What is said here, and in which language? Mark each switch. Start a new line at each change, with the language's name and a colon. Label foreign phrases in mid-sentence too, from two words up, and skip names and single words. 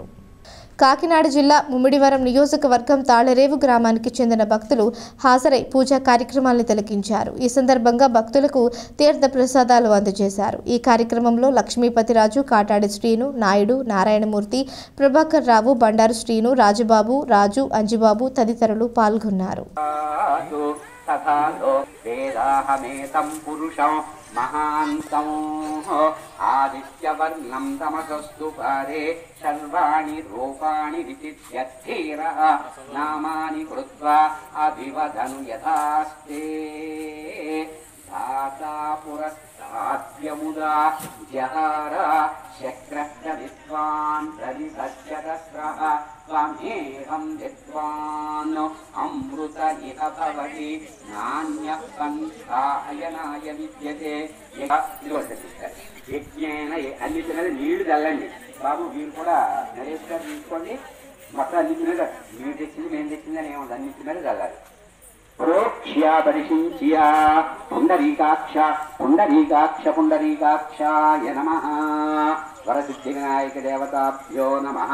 Telugu: కాకినాడ జిల్లా ముమ్మిడివరం నియోజకవర్గం తాళరేవు గ్రామానికి చెందిన భక్తులు హాజరై పూజా కార్యక్రమాలను తిలకించారు. ఈ సందర్భంగా భక్తులకు తీర్థ ప్రసాదాలు అందజేశారు. ఈ కార్యక్రమంలో లక్ష్మీపతిరాజు, కాటాడి శ్రీను, నాయుడు, నారాయణమూర్తి, ప్రభాకర్ రావు, బండారు శ్రీను, రాజుబాబు, రాజు, అంజిబాబు తదితరులు పాల్గొన్నారు.
Sanskrit: महांतं आदित्यवर्णं तमसस्तु पारे सर्वाणि रूपाणि विचित्य धीरः नामानि कृत्वा अभिवदनु यथास्ते धाता पुरस्ताद्यमुदा जहारा शक्रश्च विद्वान् प्रविभज्यतस्रः त्वमेहं विद्वान् अमृत इह भवति नान्यः पन्थायनाय विद्यते యజ్ఞేన
Telugu: అన్నిటి నీళ్లు చల్లండి బాబు. వీళ్ళు కూడా నరేష్ గారు తీసుకోండి. మొత్తం అన్నిటి మీద మీరు తెచ్చింది మేము తెచ్చిందని ఏముంది, అన్నిటి మీద చల్లాలి.
Sanskrit: ప్రోక్ష్యా పరిశించ్యా పుండరీకాక్ష పుండరీకాక్ష పుండరీకాక్షాయ నమః. వరసిద్ధి వినాయక దేవతాభ్యో నమః.